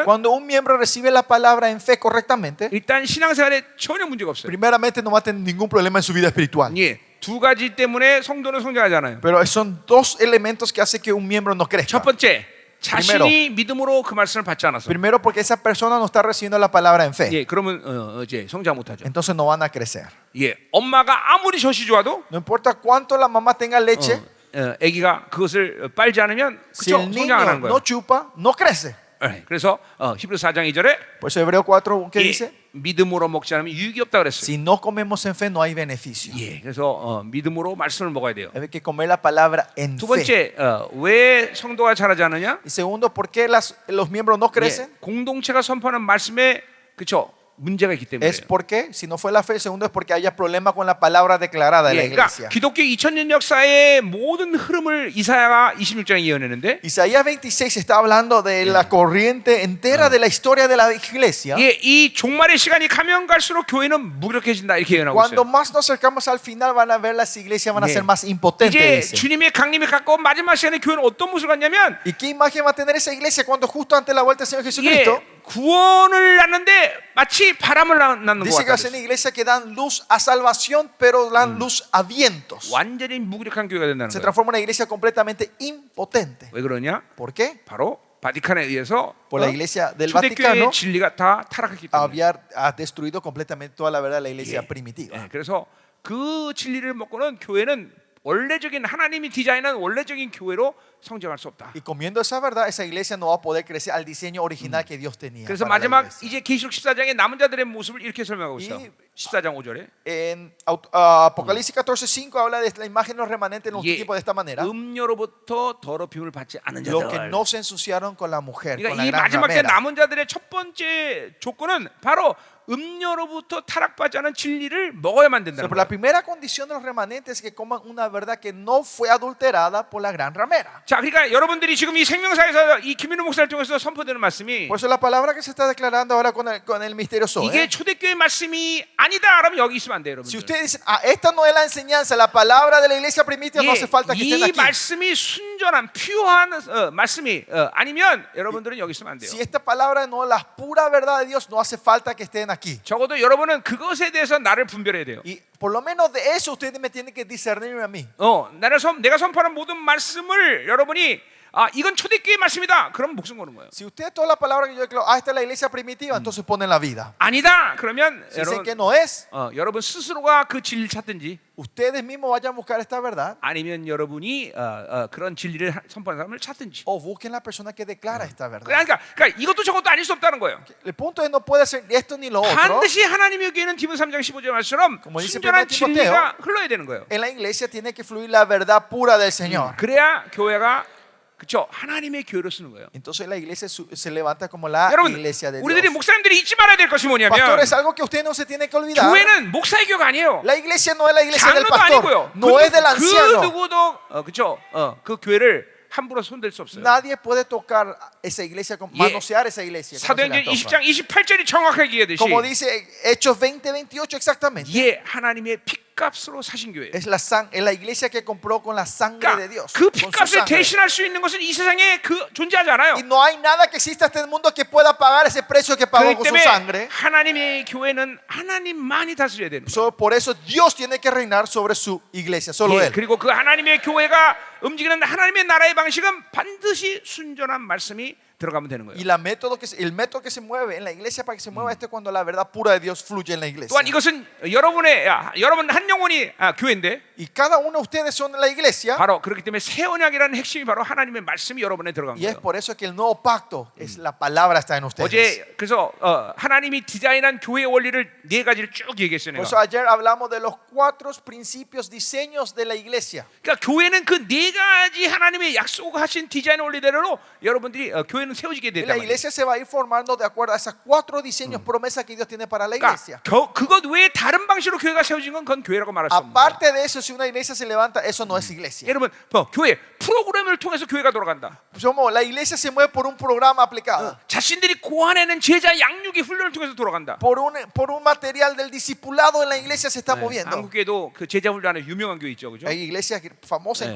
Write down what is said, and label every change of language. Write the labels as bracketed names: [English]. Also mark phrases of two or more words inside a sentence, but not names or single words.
[Spanish] Cuando un miembro recibe la palabra en fe correctamente, [Korean] 일단 신앙생활에 전혀 문제가 없어요. [Spanish] primeramente no va a tener ningún problema en su vida espiritual. [Korean] 예, 두 가지 때문에 성도는 성장하잖아요. [Spanish] Pero son dos elementos que hacen que un miembro no [Korean] 첫 [Spanish] crezca. [Korean] 번째, 자신이 믿음으로 그 말씀을 받지 않았어. [Spanish] Primero porque esa persona no está recibiendo la palabra en fe. [Korean] 예, 그러면 이제 성장 못하죠. [Spanish] Entonces no van a crecer. [Korean] 예, 엄마가 아무리 젖이 좋아도 [Spanish] No importa cuánto la mamá tenga leche, [Korean] 아기가 그것을 빨지 않으면 [Spanish] si [Korean] 그쵸? [Spanish] el [Korean] 성장 안 하는 [Spanish] niño [Korean] 거예요. [Spanish] no chupa, no crece. [Korean] 예, 그래서 히브리서 4장 2절에 [Spanish] Por eso Hebreo 4, ¿qué dice? [Korean] 믿음으로 먹지 않으면 유익이 없다 그랬어요. [Spanish] Si no comemos en fe, no hay beneficio. [Korean] 예, 그래서 믿음으로 말씀을 먹어야 돼요. [Spanish] Hay que comer la palabra en [Korean] 두 [Spanish] fe. [Korean] 번째, 왜 성도가 자라지 않느냐? [Spanish] Y segundo, ¿por qué los miembros no crecen? [Korean] 예, 공동체가 선포하는 말씀에 그쵸? 문제가 있기 때문에. [Spanish] Es porque, si no fue la fe, el segundo es porque haya problema con la palabra declarada de la [Korean] 예, 그러니까 [Spanish] iglesia. [Korean] 기독교 2000년 역사의 모든 흐름을 이사야가 26장에 예언했는데, [Spanish] Isaías 26 está hablando de la corriente entera de la historia de la iglesia. [Korean] 예, 이 종말의 시간이 가면 갈수록 교회는 무력해진다 이렇게 예언하고 [Spanish] Cuando [Korean] 있어요. [Spanish] más nos acercamos al final, van a ver las iglesias van a [Korean] 예. [Spanish] ser más impotentes. [Korean] 이제 [Spanish] Dice. [Korean] 주님의 강림이 가까운 마지막 시간에 교회는 어떤 모습을 갖냐면, [Spanish] ¿Y qué imagen va a tener esa iglesia cuando justo antes de la vuelta del Señor [Korean] 예, [Spanish] Jesucristo? [Korean] 구원을 낳는데 마치 바람을 낳는 것 [Spanish] Dice que [Korean] 같다. [Spanish] va a ser una iglesia que dan luz a salvación, pero dan luz a vientos. [Korean] 완전히 무기력한 교회가 된다는 [Spanish] Se [Korean] 거예요. [Spanish] transforma en una iglesia completamente impotente. [Korean] 왜 그러냐? [Spanish] ¿Por qué? [Korean] 바로 바티칸에 의해서 [Spanish] Por la iglesia del [Korean] 초대교회의 [Spanish] Vaticano [Korean] 진리가 다 타락했기 때문에. [Spanish] ha destruido completamente toda la verdad de la iglesia [Korean] 예. [Spanish] primitiva. [Korean] 예, 그래서 그 진리를 먹고는 교회는 원래적인 하나님이 디자인한 원래적인 교회로 성장할 수 없다. [Spanish] Y comiendo esa verdad, esa iglesia no va a poder crecer al diseño original que Dios tenía. [Korean] 그래서 [Spanish] para la [Korean] 마지막 [Spanish] iglesia. [Korean] 이제 계시록 14장의 남은 자들의 모습을 이렇게 설명하고 있어. 이- 14장 5절에 [Spanish] En Apocalipsis 14:5 habla de la imagen de los remanentes en los [Korean] 예, [Spanish] tipos de esta manera. [Korean] 음료로부터 더럽힘을 받지 않은 [Spanish] Los que [Korean] 자들. [Spanish] no se ensuciaron con la mujer, con [Korean] 그러니까 [Spanish] la [Korean] 이 [Spanish] gran [Korean] 마지막 때 [Spanish] ramera. [Korean] 남은 자들의 첫 번째 조건은 바로 음료로부터 타락받지 않은 진리를 먹어야만 된다는 [Spanish] Pero la [Korean] 거예요. [Spanish] primera condición de los remanentes es que coman una verdad que no fue adulterada por la gran ramera. [Korean] 자, 그러니까 여러분들이 지금 이 생명사에서 이 김민우 목사를 통해서 선포되는 말씀이 [Spanish] Por eso la palabra que se está declarando ahora con el misterioso. [Korean] 이게 초대교회 말씀이 아니다. 그러면 여기 있으면 안 돼요, [Spanish] Si [Korean] 여러분들. [Spanish] ustedes dicen, esta no es la enseñanza, la palabra de la iglesia primitiva, no [Korean] 예, [Spanish] hace falta que estén [Korean] 이 [Spanish] aquí. [Korean] 말씀이 순전한 순전한 퓨어한 말씀이 아니면 여러분들은 여기 있으면 안 돼요. [Spanish] Si esta palabra no es la pura verdad de Dios, no hace falta que estén aquí. [Korean] 적어도 여러분은 그것에 대해서 나를 분별해야 돼요. [Spanish] Y por lo menos de eso ustedes me tienen que discernir a mí. [Korean] 내가 선포하는 모든 말씀을 여러분이 이건 초대교회 말씀이다. 그럼 목숨 거는 거예요. [Spanish] Si ustedes toda la palabra que yo declaro, esta es la iglesia primitiva, entonces ponen la vida. [Korean] 아니다. 그러면 [Spanish] Si dicen que [Korean] 여러분, [Spanish] no es, [Korean] 여러분 스스로가 그 진리를 찾든지 [Spanish] ustedes mismos vayan a buscar esta verdad [Korean] 아니면 여러분이 그런 진리를 선포하는 사람을 찾든지. [Spanish] o busquen la persona que declara esta verdad. [Korean] 그러니까 이것도 저것도 아닐 수 없다는 거예요. [Spanish] El punto es no puede ser esto ni lo otro. [Korean] 반드시 하나님의 교회는 디모데 3장 15절 말씀처럼 [Spanish] Como dice [Korean] 순전한 [Spanish] Timoteo, [Korean] 진리가 흘러야 되는 거예요. [Spanish] En la iglesia tiene que fluir la verdad pura del Señor. [Korean] 그래야 교회가 그렇죠. 하나님의 교회로 쓰는 거예요. [Spanish] Entonces la iglesia se levanta como la [Korean] 여러분, [Spanish] iglesia de [Korean] 우리들이 [Spanish] Dios. [Korean] 목사님들이 잊지 말아야 될 것이 뭐냐면 [Spanish] Pastores, algo que usted no se tiene que olvidar. [Korean] 교회는 목사의 교회가 아니에요. [Spanish] La iglesia no es la iglesia del [Korean] 장로도 [Spanish] pastor, [Korean] 아니고요. [Spanish] no es del [Korean] 그 [Spanish] anciano. [Korean] 누구도 그렇죠. 그 교회를 함부로 손댈 수 없어요. [Spanish] Nadie puede tocar esa iglesia, manosear esa iglesia. como se le [Korean] 사도행전 [Spanish] antoja. [Korean] 20장 28절이 정확하게 얘기하듯이 [Spanish] Como dice Hechos 20:28 exactamente. [Korean] 하나님의 핏값으로 사신 교회. [Spanish] Es la iglesia que compró con la sangre de Dios. [Korean] 그 [Spanish] con su [Korean] 핏값을 [Spanish] sangre. [Korean] 대신할 수 있는 것은 이 세상에 존재하지 않아요. [Spanish] Y no hay nada que exista en este mundo que pueda pagar ese precio que pagó [Korean] 그렇기 [Spanish] con su [Korean] 때문에 [Spanish] sangre. [Korean] 하나님의 교회는 하나님만이 다스려야 되는 거예요. [Spanish] Por eso Dios tiene que reinar sobre su iglesia, solo Él. [Korean] 그리고 그 하나님의 교회가 움직이는 하나님의 나라의 방식은 반드시 순전한 말씀이 들어가면 되는 거예요. [Spanish] Y el método que se mueve en la iglesia para que se mueva es cuando la verdad pura de Dios fluye en la iglesia. [Korean] 또한 이것은 여러분 한 영혼이 교회인데 [Spanish] Y cada uno de ustedes son la iglesia. [Korean] 바로 그렇기 때문에 새 언약이라는 핵심이 바로 하나님의 말씀이 여러분에 들어간 [Spanish] Y es [Korean] 거예요. [Spanish] por eso que el nuevo pacto es la palabra está en ustedes. [Korean] 어제 그래서 하나님이 디자인한 교회의 원리를 네 가지를 쭉 얘기했어요. [Spanish] Por eso [Korean] 내가. [Spanish] ayer hablamos de los 4 principios, diseños de la iglesia. [Korean] 그러니까 교회는 그 네 가지 하나님의 약속하신 디자인 원리대로 여러분들이 교회는 세워지게 [Spanish] Y [Korean] 됐단 [Spanish] la [Korean] 말이에요. [Spanish] iglesia se va a ir formando de acuerdo a esas 4 diseños, promesas que Dios tiene para la iglesia. [Korean] 그러니까 그것 외에 다른 방식으로 교회가 세워진 건 그건 교회라고 말할 수 없는 거예요. [Spanish] Aparte de eso, si una iglesia se levanta, eso no es iglesia. [Korean] 여러분, 교회 프로그램을 통해서 교회가 돌아간다. [Spanish] La iglesia se mueve por un programa aplicado, [Korean] 자신들이 고안해낸 제자 양육의 훈련을 통해서 돌아간다. [Spanish] por un material del discipulado en la iglesia se está moviendo. [Korean] 한국에도 그 제자 훈련에 유명한 교회 있죠, 그죠? [Spanish] Hay iglesias famosas en